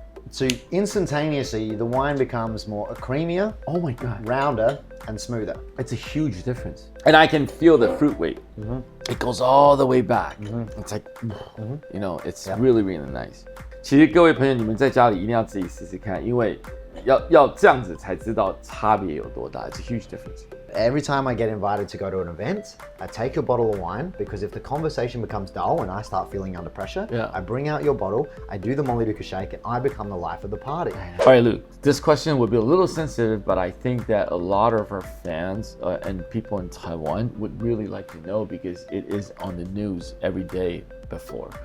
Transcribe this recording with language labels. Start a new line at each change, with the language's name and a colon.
English: So instantaneously, the wine becomes more creamier, Oh my God. rounder, and smoother. It's a huge difference. And I can feel the fruit weight. It goes all the way back. It's like, you know, it's really, really nice.
Chinese: 其实各位朋友，你们在家里一定要自己试试看，因为要这样子才知道差别有多大。
English: It's a huge difference. Every time I get invited to go to an event, I take a bottle of wine because if the conversation becomes dull and I start feeling under pressure, Yeah. I bring out your bottle, I do the Mollydooker shake, and I become the life of the party. All right, Luke, this question will be a little sensitive, but I think that a lot of our fans and people in Taiwan would really like to know because it is on the news every day before.